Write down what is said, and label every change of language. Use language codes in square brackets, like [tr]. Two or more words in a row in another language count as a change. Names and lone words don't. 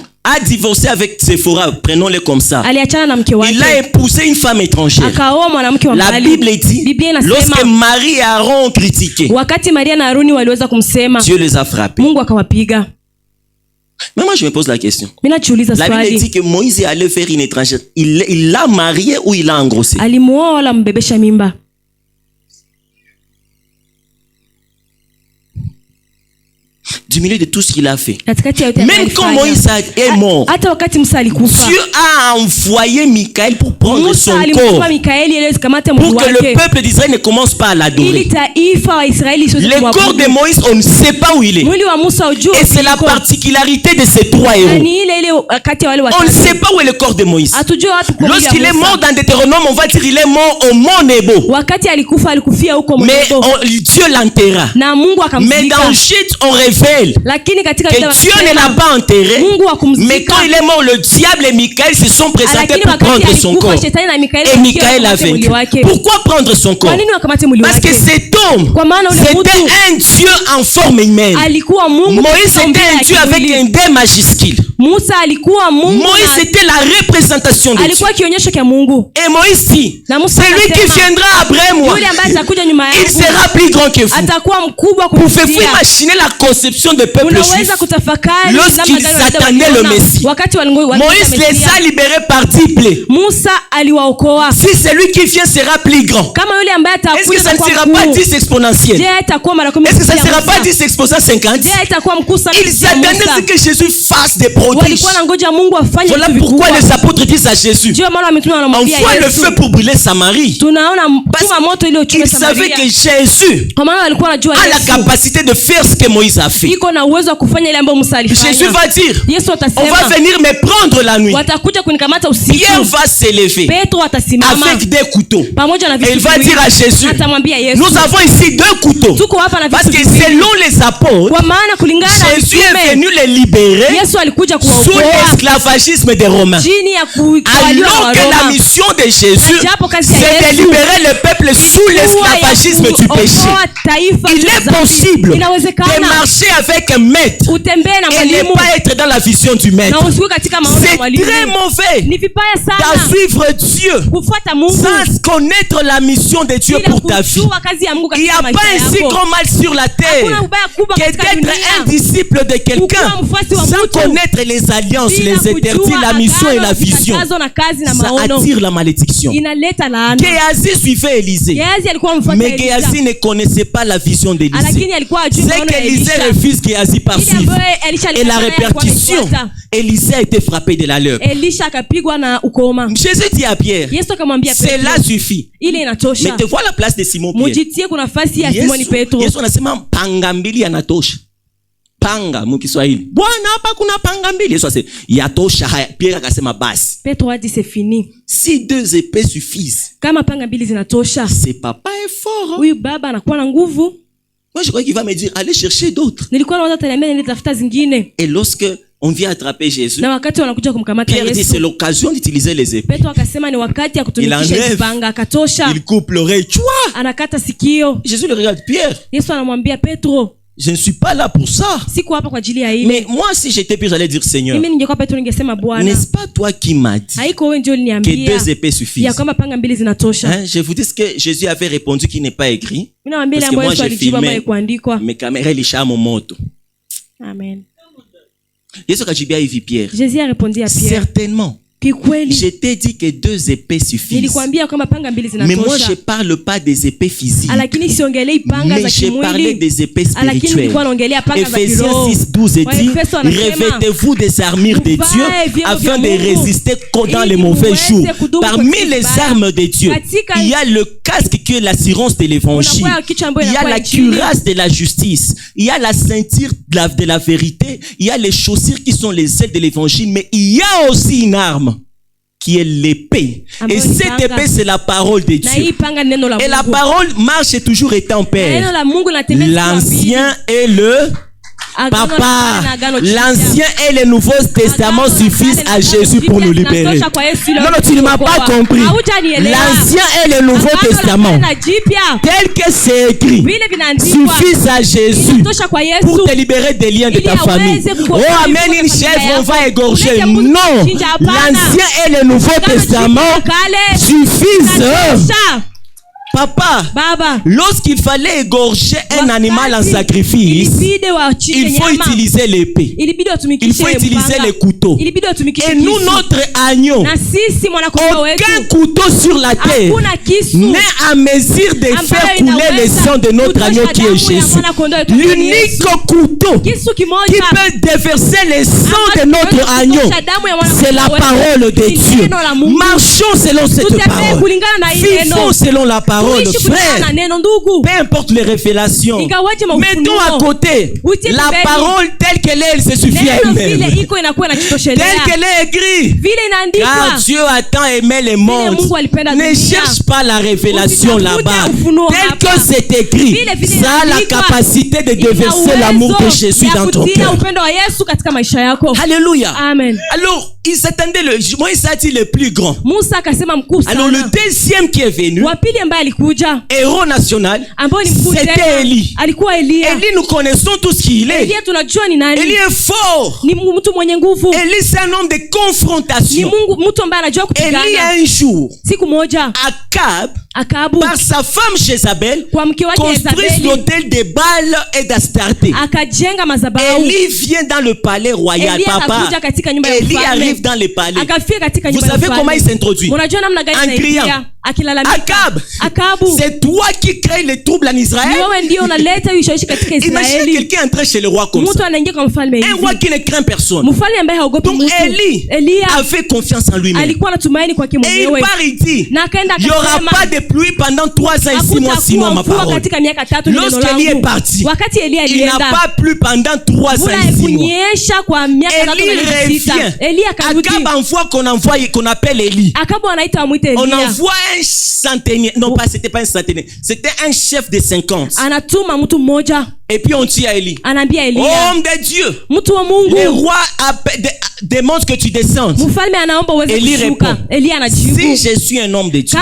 [fr] a divorcé avec Séphora, prenons-le comme ça. [sw] aliachana na mke [fr] Il a [sw] wake. [fr] épousé une femme étrangère. [sw] Akaoa mwanamke wa [fr] La [sw] mbali. [fr] Bible dit, [sw] Biblia [fr] lorsque [sw] inasema [fr] Marie et Aaron ont critiqué, [sw] wakati Maria na Haruni waliweza kumsema, [fr] Dieu les a frappés. [sw] Mungu akawapiga. [fr] Mais moi je me pose la question. [sw] Mimi najiuliza [fr] La Bible [sw] swali. [fr] dit que Moïse est allé faire une étrangère. Il l'a mariée ou il l'a engrossée? [sw] Alimuoa wala mbebesha mimba? [fr] Du milieu de tout ce qu'il a fait. [sw] Katikati ya yote [fr] Même quand Moïse est mort, [sw] hata wakati Musa alikufa, [fr] Dieu a envoyé Michaël pour prendre son [sw] Musa [fr] corps, [sw] alimtuma Mikaeli ili asikamate mwili [fr] pour que le [sw] wake [fr] peuple d'Israël ne commence pas à [sw] ili [fr] l'adorer. [sw] taifa wa Israeli isiweze [fr] Le corps [sw] kumwabudu. [fr] de Moïse, on ne sait pas où il est. [sw] Mwili wa Musa ujue [fr] Et c'est la [sw] uliko. [fr] particularité de ces 3 héros. [sw] Na ni ile kati ya wale [fr] On ne [sw] watatu. [fr] sait pas où est le corps de Moïse. [sw] Hatujua wapi kwa mwili [fr] Lorsqu'il [sw] wa [fr] est [sw] Musa. [fr] mort dans Deutéronome, on va dire il est mort au mont Nebo. [sw] Wakati alikufa alikufia huko [fr] Mais [sw] Moab. [fr] Dieu l'enterra. [sw] Na Mungu [fr] Mais [sw] akamzika. [fr] dans Chute, on révèle Daniel, [sw] Lakini katika [fr] que [sw] vita [fr] Dieu ne [sw] wanasema, [fr] l'a pas enterré, [sw] Mungu hakumzika. [fr] mais quand il est mort, le diable et Michael se sont présentés [sw] Lakini [fr] pour [sw] wakati [fr] prendre son [sw] alikufa, [fr] corps. [sw] Shetani na Mikaeli [fr] Et [sw] wakiwa [fr] Michael a [sw] wakamate mwili [fr] vaincu. [sw] wake. [fr] Pourquoi prendre son corps? [sw] Kwa nini wakamate mwili [fr] Parce que [sw] wake? [fr] cet homme, [sw] Kwa maana ule [fr] c'était [sw] mtu [fr] un Dieu en forme humaine. [sw] alikuwa Mungu. [fr] Moïse [sw] katika umbile [fr] était un [sw] la [fr] Dieu avec [sw] kimwili. [fr] un D majuscule. [sw] Musa alikuwa Mungu. [fr] Moïse était la représentation de Dieu. [sw] Alikuwa kionyesho cha Mungu. [fr] Et Moïse dit, [sw] Na Musa [fr] celui qui [sw] akasema, [fr] viendra après moi, [sw] yule ambaye atakuja nyuma [fr] il [sw] yangu [fr] sera plus grand que vous. [sw] atakuwa mkubwa [fr] Pouvez-vous [sw] kupitia. [fr] imaginer la conception de peuple juif [sw] Unaweza kutafakari [fr] lorsqu'ils [sw] namna gani [fr] attendaient le [sw] waliona [fr] Messie? [sw] wakati walingoja [fr] Moïse les a libérés par dix-plaies. [sw] Musa aliwaokoa. [fr] Si celui qui vient sera plus grand, [sw] Kama yule ambaye [fr] est-ce que [sw] atakuja [fr] ça ne [sw] atakuwa [fr] sera pas [sw] mkuu, [fr] 10 exponentiel? [sw] je atakuwa mara 10 [fr] Est-ce que ça ne [sw] ya [fr] sera pas [sw] Musa? [fr] 10 exposant 50? [sw] Je atakuwa mkuu sana [fr] Ils [sw] kupitia [fr] attendaient [sw] Musa. [fr] que Jésus fasse des prodiges. [sw] Walikuwa na ngoja Mungu afanye [fr] Voilà [sw] vitu [fr] pourquoi [sw] vikubwa. [fr] les apôtres disent à Jésus, [sw] Ndio maana mitume wanamwambia [fr] envoie le [sw] Yesu, [fr] feu pour brûler Samarie. [sw] tunaona [fr] Parce [sw] tuma moto ile uchome [fr] qu'ils savaient [sw] Samaria. [fr] que Jésus [sw] Kwa maana walikuwa wanajua [fr] a la [sw] Yesu [fr] capacité de faire ce que Moïse a fait. [sw] iko na uwezo wa kufanya ile ambayo Musa [fr] Jésus [sw] alifanya. [fr] va dire, [sw] Yesu [fr] on va [sw] atasema, [fr] venir me prendre la nuit. [sw] watakuja kunikamata usiku. [fr] Pierre va s'élever [sw] Petro atasimama [fr] avec des couteaux. [sw] pamoja na [fr] Et [sw] vitu [fr] il va [sw] viwili. [fr] dire à Jésus, [sw] Atamwambia Yesu, [fr] nous avons ici 2 couteaux. [sw] tuko hapa na [fr] Parce [sw] vitu [fr] que [sw] viwili. [fr] selon les apôtres, [sw] Kwa maana kulingana na [fr] Jésus est [sw] mitume, [fr] venu les libérer [sw] Yesu alikuja [fr] sous [sw] kuwaokoa [fr] l'esclavagisme des Romains. [sw] chini ya kutawaliwa [fr] Alors [sw] na [fr] que la [sw] Waroma. [fr] mission de Jésus, [sw] Japo kazi ya [fr] c'est de [sw] Yesu [fr] libérer le peuple sous l'esclavagisme du péché. [sw] kuokoa taifa [fr] Il [sw] la [fr] est [sw] dhambi. [fr] possible de [sw] Inawezekana [fr] marcher avec un maître [sw] utembee na [fr] et ne [sw] mwalimu [fr] pas être dans la vision du maître. [sw] na usiwe katika maono ya [fr] C'est [sw] mwalimu. [fr] très mauvais [sw] Ni vibaya [fr] de [sw] sana [fr] suivre Dieu [sw] kufuata Mungu [fr] sans connaître la mission de Dieu [sw] bila [fr] pour ta vie. [sw] kujua kazi ya Mungu [fr] Il n'y [sw] katika [fr] a pas [sw] maisha [fr] un si [sw] yako. [fr] grand mal sur la [sw] Hakuna [fr] terre [sw] ubaya kubwa [fr] que [sw] katika [fr] d'être un [sw] dunia [fr] disciple de quelqu'un [sw] kukuwa mfuasi wa [fr] sans [sw] mtu [fr] connaître les alliances, [sw] bila [fr] les interdits, [sw] kujua [fr] la mission et [sw] agano, [fr] la vision. [sw] vikatazo na kazi na [fr] Ça [sw] maono. [fr] attire la malédiction. [sw] Inaleta laana. [fr] Géasi suivait Élisée. [sw] Gehazi alikuwa mfuata [fr] Mais [sw] Elisha, [fr] Géasi ne connaissait pas la vision d'Élisée. [sw] lakini alikuwa ajui [fr] C'est [sw] maono ya [fr] qu'Élisée [sw] Elisha. [fr] refuse Géasi par [sw] Ile [fr] suivre. [sw] ambayo Elisha [fr] Et la [sw] alifanya alikuwa [fr] répercussion, [sw] anaifuata. [fr] Élisée a été frappé de la lèpre. [sw] Elisha akapigwa na ukoma. [fr] Jésus dit à Pierre, [sw] Yesu akamwambia [fr] cela [sw] Petro, [fr] suffit. [sw] ile inatosha. [fr] Mettez-vous à la place de Simon Pierre. [sw] Mujitie kuna nafasi ya Simoni Petro. Yesu anasema panga mbili yanatosha. Panga mukiswahili. Bwana hapa kuna panga mbili. Yesu asema yatosha haya. Pierre akasema basi. [fr] Petro a dit c'est fini. Si 2 épées suffisent. [sw] Kama panga mbili zinatosha, [fr] C'est papa est fort. Hein? [sw] huyu baba anakuwa na nguvu. [fr] Moi je crois qu'il va me dire allez chercher d'autres. [sw] Nilikuwa naona ataniambia niende tafuta zingine. [fr] Et lorsque on vient attraper Jésus, [sw] Na wakati wanakuja kumkamata [fr] Pierre dit c'est [sw] Yesu, [fr] l'occasion d'utiliser les épées. [sw] Petro akasema ni wakati ya kutumikisha [fr] Il enlève. [sw] zipanga. Akatosha, [fr] Il coupe l'oreille. Tu vois? [sw] anakata sikio. [fr] Jésus le regarde. Pierre, [sw] Yesu anamwambia Petro, [fr] je ne suis pas là pour ça. [sw] siko hapa kwa ajili ya ile. [fr] Mais moi si j'étais Pierre, j'allais dire Seigneur, [sw] Mimi ningekuwa Petro ningesema Bwana, [fr] n'est-ce pas toi qui m'as dit [sw] haiko wewe ndio [fr] que [sw] uliniambia [fr] 2 épées [sw] ya [fr] suffisent? [sw] kwamba panga mbili zinatosha? [fr] Hein? Je vous dis ce que Jésus avait répondu qui n'est pas écrit. [sw] Mimi nawaambia ile [fr] Parce que [sw] ambayo [fr] moi [sw] Yesu [fr] j'ai [sw] alijibu ambayo [fr] filmé [sw] haikuandikwa. [fr] mes caméras [sw] ilishamo moto. [fr] Amen. [sw] Yesu akajibia hivi Pierre, [fr] Jésus arépondit à Pierre, certainement, [sw] kikweli [fr] je t'ai dit que 2 épées suffisent. [sw] nilikwambia kwamba panga mbili [fr] Mais moi je [sw] zinatosha, [fr] parle pas des épées physiques, [sw] lakini siongelei panga za [fr] mais je parlais [sw] kimwili, [fr] des épées [sw] lakini [fr] spirituelles. [sw] nilikuwa naongelea panga za [fr] Ephésiens [sw] kiroho. [fr] 6:12 dit, [sw] Waefeso anasema, [fr] revêtez-vous des armures de [sw] Mvae [fr] Dieu [sw] vyombo [fr] afin [sw] vya [fr] de [sw] Mungu, [fr] résister dans [sw] ili [fr] les mauvais [sw] muweze [fr] jours. [sw] kudumu [fr] Parmi [sw] katika [fr] les [sw] vibaya. [fr] armes de Dieu, [sw] Katika- [fr] il y a le casque qui est l'assurance de l'évangile. [sw] Unakuwa kichwa ambayo [fr] Il y a [sw] inakuwa [fr] la [sw] injili. [fr] cuirasse de la justice. Il y a la ceinture de la vérité. Il y a les chaussures qui sont les ailes de l'évangile. Mais il y a aussi une arme qui est l'épée. [sw] Ambayo [fr] Et [sw] ni [fr] cette [sw] panga. [fr] épée, c'est la parole de [sw] Na hii [fr] Dieu. [sw] panga ni neno la [fr] Et la [sw] Mungu. [fr] parole marche et toujours étant [sw] Na [fr] père. [sw] neno la Mungu linatembea siku ya pili. [fr] L'ancien et le [sw] Agano la [fr] papa. [sw] Kale na Agano Jipya. [fr] L'ancien et le nouveau testament [sw] Agano la [fr] suffisent [sw] Kale na [fr] à [sw] Agano [fr] Jésus pour [sw] Jipya [fr] nous libérer. [sw] zinatosha kwa Yesu ili [fr] Non, non, tu ne m'as pas [sw] kuokoa. [fr] compris. [sw] Haujanielewa. [fr] L'ancien et le nouveau [sw] Agano la [fr] testament, [sw] Kale na Jipya [fr] tel que c'est écrit, [sw] vile vinaandikwa [fr] suffisent à Jésus [sw] inatosha kwa Yesu [fr] pour te libérer des liens de [sw] ili [fr] ta famille. [sw] aweze [fr] Oh, [sw] kukuokoa [fr] amen, [sw] kutoka [fr] une [sw] familia [fr] chèvre, on [sw] yako. [fr] va égorger. [sw] Ulete mbuzi [fr] Non, [sw] kuchinja, hapana. [fr] l'ancien et le nouveau [sw] Agano [fr] testament [sw] Jipya kale [fr] suffisent. [sw] inatosha. [fr] Papa, [sw] Baba, [fr] lorsqu'il fallait égorger un animal en [sw] wakati [fr] sacrifice, [sw] ilibidi wachinje [fr] il faut [sw] nyama. [fr] utiliser l'épée. [sw] Ilibidi [fr] Il [sw] watumikishe [fr] faut utiliser [sw] mpanga. [fr] les couteaux. [sw] Ilibidi watumikishe [fr] Et nous, [sw] kisu. [fr] notre agneau, [sw] Na sisi mwanakondoo wetu [fr] aucun couteau sur la terre [sw] hakuna kisu [fr] n'est à mesure de [sw] ambayo [fr] faire couler le [sw] inaweza [fr] sang de notre [sw] kutosha [fr] agneau qui [sw] damu [fr] est [sw] ya [fr] Jésus. [sw] mwanakondoo wetu ambaye ni [fr] L'unique [sw] Yesu. [fr] couteau [sw] Kisu [fr] qui [sw] kimoja [fr] peut déverser le sang de [sw] ambacho [fr] notre [sw] kinaweza [fr] agneau, [sw] kutosha damu ya mwanakondoo [fr] c'est la [sw] wetu. [fr] parole de [sw] Ni [fr] Dieu. [sw] neno la Mungu. [fr] Marchons selon cette [sw] Tutembee [fr] parole. [sw] kulingana na hii neno. [fr] Vivons selon la parole. parole, [sw] Tuishi kulingana [fr] frère. [sw] na neno ndugu. [fr] Peu importe les révélations. [sw] Ingawaje [fr] Mettons à [sw] maufunuo. [fr] côté [sw] Utie [fr] la [sw] pembeni. [fr] parole telle qu'elle est, elle se suffit à [sw] Neno vile [fr] elle-même. [sw] iko inakuwa [fr] Telle [sw] inajitoshelea. [fr] qu'elle est écrite. [sw] Vile [fr] Car [sw] inaandikwa. [fr] Dieu a tant aimé le monde. [sw] Mungu alipenda [fr] Ne [sw] dunia. [fr] cherche pas la révélation [sw] Usitafute [fr] là-bas. [sw] ufunuo [fr] Tel [sw] hapa. [fr] que c'est écrit, [sw] Vile [fr] ça a la [sw] inaandikwa. [fr] capacité de [sw] Ina [fr] déverser l'amour de [sw] uwezo [fr] Jésus [sw] ya [fr] dans ton [sw] kutia [fr] cœur. [sw] upendo wa Yesu katika maisha yako. [fr] Alléluia. Amen. Alors, il s'attendait, Moïse a dit le plus grand. [sw] Musa akasema mkuu [fr] Alors, le [sw] sana. [fr] deuxième qui est venu, [sw] Wa pili ambaye alikuja [fr] héros national, [sw] ambao ni mkuu [fr] c'était [sw] tena [fr] Élie. [sw] alikuwa Elia. [fr] Élie, nous connaissons tout ce qu'il est. [sw] Elia tunajua ni nani. [fr] Élie est fort. [sw] Ni mtu mwenye nguvu. [fr] Élie, c'est un homme de [sw] Ni [fr] confrontation. [sw] mtu ambaye anajua [fr] Élie, [sw] kupigana. [fr] un jour, [sw] Siku moja [fr] Akab, [sw] Akabu [fr] par sa femme Jézabel, [sw] kwa mke wake [fr] construit [sw] Yezabeli [fr] l'hôtel de Baal et d'Astarté. [sw] akajenga madhabahu. [fr] Élie vient dans le palais royal, [sw] Elia [fr] papa. [sw] akakuja katika nyumba ya [fr] Élie [sw] ufalme. [fr] arrive dans le palais. [sw] Akafika katika [fr] Vous [sw] nyumba ya [fr] savez comment il [sw] ufalme. [fr] s'introduit? [sw] Unajua namna gani [fr] En [sw] anaingia? [fr] criant. [sw] Akilalamika. [fr] Akab, [sw] Akabu, [fr] c'est toi qui crée les troubles en [sw] ni [fr] Israël. [sw] wewe ndio unaleta ushawishi katika [fr] Imaginez [sw] Israeli. [fr] quelqu'un entrer chez le roi comme [sw] Mtu [fr] ça. [sw] anaingia kwa mfalme [fr] Un roi [sw] hivi. [fr] qui ne craint personne. [sw] Mfalme ambaye haogopi [fr] Donc [sw] mtu. [fr] Élie [sw] Elia [fr] avait confiance en lui-même. [sw] alikuwa anatumaini kwake [fr] Et il [sw] mwenyewe. [fr] part, il dit, [sw] Na akaenda [fr] il n'y aura [sw] akasema, [fr] pas de pluie pendant 3 ans et 6 mois, 6 mois, ma [sw] mvua [fr] parole. [sw] katika miaka 3 ni neno [fr] Lorsqu'Élie est [sw] langu. [fr] parti, [sw] Wakati Elia [fr] il n'a [sw] alienda, [fr] pas plu pendant 3 ans [sw] mvula [fr] et 6 mois. [sw] haikunyesha kwa miaka 3 [fr] Élie [sw] na miezi 6. [fr] revient. [sw] Elia akarudi. [fr] Akab envoie qu'on appelle Élie. [sw] Akabu anaita amwite [fr] On [sw] Elia. [fr] envoie un centenier. Non, pas, c'était pas un centenier. C'était un chef de 50. [sw] Anatuma mtu mmoja, [fr] Et puis on dit à Élie, [sw] anaambia Elia, [fr] homme de Dieu, [sw] mtu wa [fr] le [sw] Mungu, [fr] roi demande que tu descendes. [sw] mfalme anaomba uweze [fr] Eli [sw] kushuka. [fr] répond, [sw] Elia anajibu, [fr] Si je suis un homme de Dieu,